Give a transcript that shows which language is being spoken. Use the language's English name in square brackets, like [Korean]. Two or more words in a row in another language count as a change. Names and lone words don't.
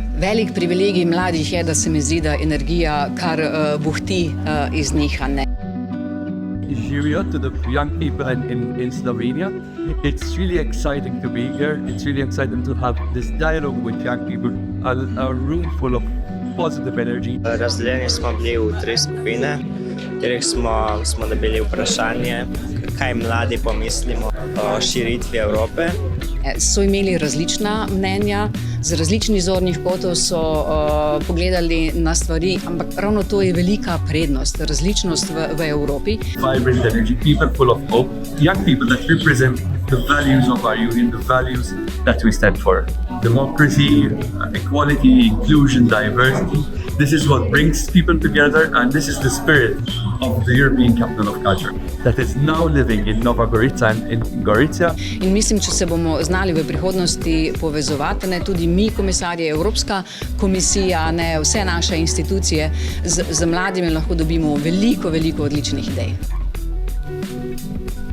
[Slovenian] Velik privilegij mladih je, da se mi zdi, da energija kar buhti iz njih. [English] Nigeria, to the young people in Slovenia. It's really exciting to be here. It's really exciting to have this dialogue with young people, a room full of positive energy. [Slovenian] Razdeljeni smo bili v 3 skupine, kjer smo dobili vprašanje, kaj mladi pomislimo o širitvi Evrope. So imeli različna mnenja, z različnih zornih kotov so pogledali na stvari, ampak ravno to je velika prednost, različnost v Evropi. [English] Vibrant energy, people full of hope, young people that represent the values of our union, the values that we stand for. Democracy, equality, inclusion, diversity. This is what brings people together, and this is the spirit of the European Capital of Culture that is now living in Nova Gorica and in Gorizia. [Slovenian] In mislim, če se bomo znali v prihodnosti povezovati, ne tudi mi, komisarji, Evropska komisija, ne vse naše institucije, z mladimi lahko dobimo veliko odličnih idej.